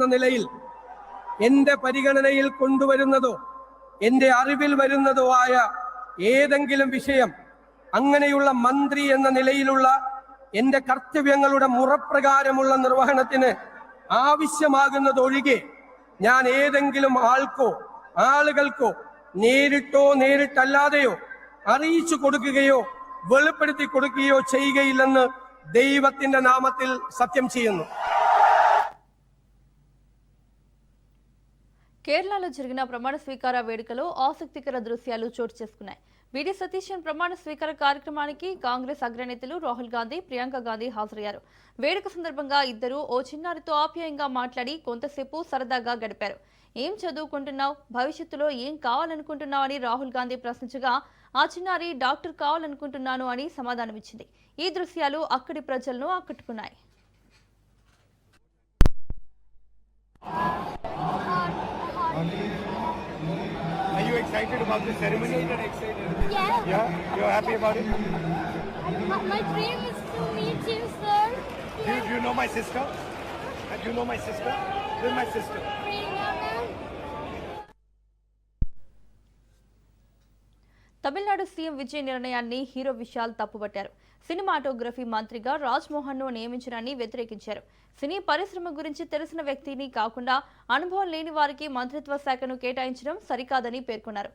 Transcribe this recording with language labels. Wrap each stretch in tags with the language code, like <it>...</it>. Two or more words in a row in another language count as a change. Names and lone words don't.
<ml>നിലയിൽ എന്റെ പരിഗണനയിൽ കൊണ്ടുവരുന്നതോ എന്റെ അറിവിൽ വരുന്നതോ ആയ ഏതെങ്കിലും വിഷയം അങ്ങനെയുള്ള മന്ത്രി എന്ന നിലയിലുള്ള എന്റെ കർത്തവ്യങ്ങളുടെ മുറപ്രകാരമുള്ള നിർവഹണത്തിന് ആവശ്യമാകുന്നതൊഴികെ ഞാൻ ഏതെങ്കിലും ആൾക്കോ ആളുകൾക്കോ നേരിട്ടോ നേരിട്ടല്ലാതെയോ അറിയിച്ചു കൊടുക്കുകയോ വെളിപ്പെടുത്തി കൊടുക്കുകയോ ചെയ്യുകയില്ലെന്ന് ദൈവത്തിന്റെ നാമത്തിൽ സത്യം ചെയ്യുന്നു.</ml> <te>కేరళలో జరిగిన ప్రమాణ స్వీకార వేడుకలో ఆసక్తికర దృశ్యాలు చోటు చేసుకున్నాయి. విడి సతీశన్ ప్రమాణ స్వీకార కార్యక్రమానికి కాంగ్రెస్ అగ్రనేతలు రాహుల్ గాంధీ, ప్రియాంక గాంధీ హాజరయ్యారు. వేడుక సందర్భంగా ఇద్దరు ఓ చిన్నారితో ఆప్యాయంగా మాట్లాడి కొంతసేపు సరదాగా గడిపారు. ఏం చదువుకుంటున్నావు, భవిష్యత్తులో ఏం కావాలనుకుంటున్నావు అని రాహుల్ గాంధీ ప్రశ్నించగా ఆ చిన్నారి డాక్టర్ కావాలనుకుంటున్నాను అని సమాధానమిచ్చింది. ఈ దృశ్యాలు అక్కడి ప్రజలను ఆకట్టుకున్నాయి.</te> <en>Are you excited about the ceremony? Yeah. Yeah? You're happy about it? My dream is to meet you, sir. Do you know my sister? Do you know my sister? This is my sister.</en> <te>తమిళనాడు సీఎం విజయ్ నిర్ణయాన్ని హీరో విశాల్ తప్పుపట్టారు. సినిమాటోగ్రఫీ మంత్రిగా రాజ్మోహన్ ను నియమించడాన్ని వ్యతిరేకించారు. సినీ పరిశ్రమ గురించి తెలిసిన వ్యక్తిని కాకుండా అనుభవం లేని వారికి మంత్రిత్వ శాఖను కేటాయించడం సరికాదని పేర్కొన్నారు.</te>